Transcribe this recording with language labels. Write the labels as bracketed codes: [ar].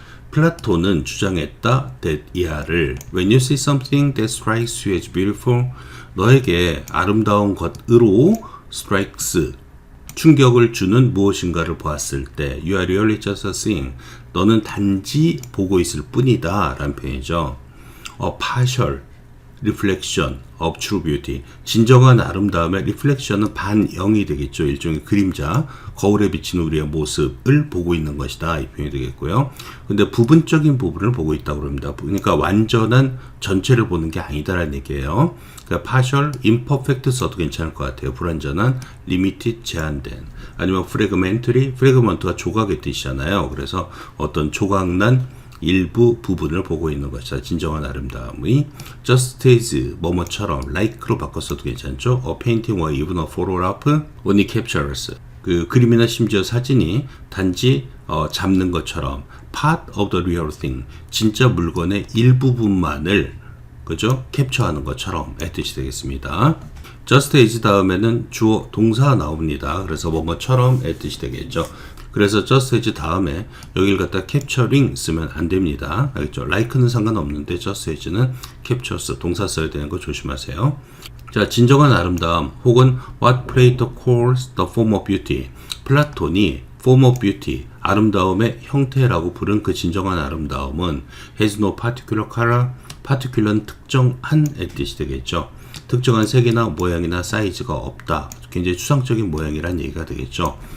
[ko] 플라톤은 주장했다 that 이하를 [en] When you see something that strikes you as beautiful [ko] 너에게 아름다운 것으로 strikes 충격을 주는 무엇인가를 보았을 때 [en] You are really just seeing [ko] 너는 단지 보고 있을 뿐이다 라는 표현이죠. [en] A partial reflection of true beauty [ko] 진정한 아름다움의 [en] reflection은 [ko] 반영이 되겠죠. 일종의 그림자 거울에 비치는 우리의 모습을 보고 있는 것이다 이 표현이 되겠고요. 근데 부분적인 부분을 보고 있다고 합니다. 그러니까 완전한 전체를 보는 게 아니다라는 얘기예요. 그러니까 partial, imperfect 써도 괜찮을 것 같아요. 불완전한, limited, 제한된 아니면 fragmentary, fragment가 조각의 뜻이잖아요. 그래서 어떤 조각난 일부 부분을 보고 있는 것이다. 진정한 아름다움이 just as 뭐뭐처럼 like로 바꿨어도 괜찮죠. [en] A painting or even a photograph only captures [ko] 그 그림이나 심지어 사진이 단지 잡는 것처럼 [en] part of the real thing [ko] 진짜 물건의 일부분만을 그죠? 캡처하는 것처럼의 뜻이 되겠습니다. just as 다음에는 주어 동사가 나옵니다. 그래서 뭐뭐처럼의 뜻이 되겠죠. 그래서 just as 다음에 여기를 갖다 capturing 쓰면 안 됩니다. 알겠죠? like는 상관없는데 just as는 captures 동사 써야 되는 거 조심하세요. 자, 진정한 아름다움 혹은 [en] what Plato calls the form of beauty. [ko] 플라톤이 form of beauty, 아름다움의 형태라고 부른 그 진정한 아름다움은 [en] has no particular color, [ko] particular는 특정한의 뜻이 되겠죠. 특정한 색이나 모양이나 사이즈가 없다. 굉장히 추상적인 모양이란 얘기가 되겠죠.